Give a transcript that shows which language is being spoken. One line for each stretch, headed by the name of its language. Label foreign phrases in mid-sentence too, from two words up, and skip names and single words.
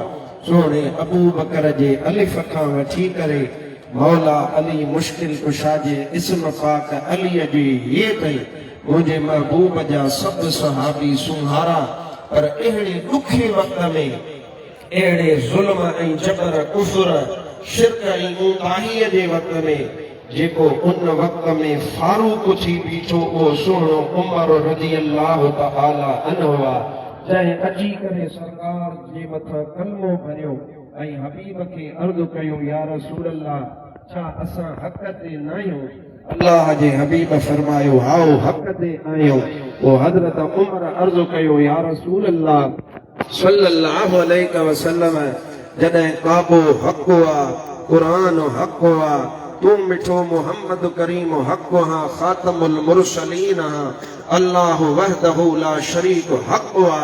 Sindhi: सोने अबू बकर जे अलिफ खां वठी करे मौला अली मुश्किल कुशा जे इस्म पाक अलीअ जी ये ताईं मुंहिंजे महबूब जा सभु सहाबी सुहारा। पर अहिड़े ॾुखे वक़्त में अहिड़े ज़ुल्म ऐं जबर कुफ़र शिरक ऐं ऊंदाहीअ जे वक़्त में जेको उन वक़्त में फारूक थी बीठो उहो सुहिणो उमर
Arabic: رضي الله تعالى عنه
Sindhi: आहे जंहिं अची करे सरकार जे मथां कलमो भरियो ऐं हबीब खे अर्ज़ु कयो
Arabic: يا رسول الله
Sindhi: छा असां हक़ ते न आहियूं। अल्लाह जे हबीब फरमायो हाओ हक़ ते आहियो। वो हज़रत उमर अर्ज़ु कयो
Arabic: يا رسول الله صلى الله عليه وسلم
Sindhi: जॾहिं काबो हक़ आहे क़ुरान हक़ आहे तू मिठो मोहम्मद करीम हक़ हा
Arabic: خاتم المرسلين
Sindhi: हा
Arabic: الله وحده لا شريك
Sindhi: हक़ आहे।